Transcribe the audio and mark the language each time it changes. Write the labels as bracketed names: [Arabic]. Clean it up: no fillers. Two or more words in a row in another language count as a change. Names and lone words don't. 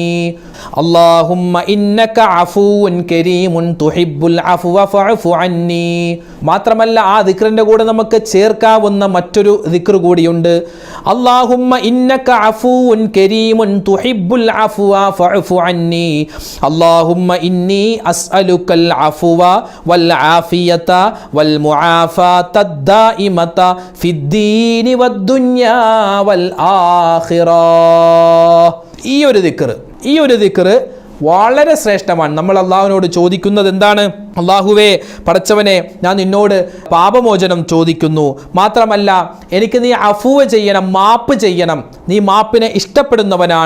[Arabic] اللهم إنك عفو كريم تحب العفو فاعف عني. [Malayalam] മാത്രമല്ല ആ ദിക്റിന്റെ കൂടെ നമുക്ക് ചേർക്കാവുന്ന മറ്റൊരു ദിക്ർ കൂടിയുണ്ട്. [Arabic] اللهم إنك عفو كريم تحب العفو فاعف عني. اللهم إني أسألك العفو والعافية والمعافاة الدائمة في الدين والدنيا والآخرة. [Malayalam] ഈ ഒരു ദിക്ർ വളരെ ശ്രേഷ്ഠമാണ്. നമ്മൾ അള്ളാഹുവിനോട് ചോദിക്കുന്നത് എന്താണ്? അള്ളാഹുവേ, പടച്ചവനെ, ഞാൻ നിന്നോട് പാപമോചനം ചോദിക്കുന്നു. മാത്രമല്ല എനിക്ക് നീ അഫുവ ചെയ്യണം, മാപ്പ് ചെയ്യണം. നീ മാപ്പിനെ ഇഷ്ടപ്പെടുന്നവനാണ്.